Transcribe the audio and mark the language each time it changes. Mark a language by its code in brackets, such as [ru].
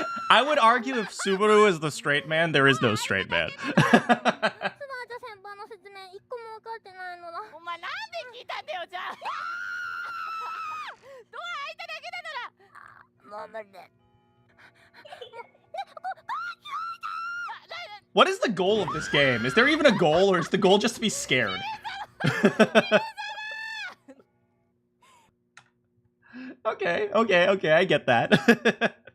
[en] I would argue if Subaru is the straight man, there is no straight man. [ja] スマート先輩の説明一個も分かってないのだ。お前なんで聞いたんだよじゃあ。ドア開いただけだなら。もう無理で。 [en] What is the goal of this game? Is there even a goal, or is the goal just to be scared? Okay, I get that.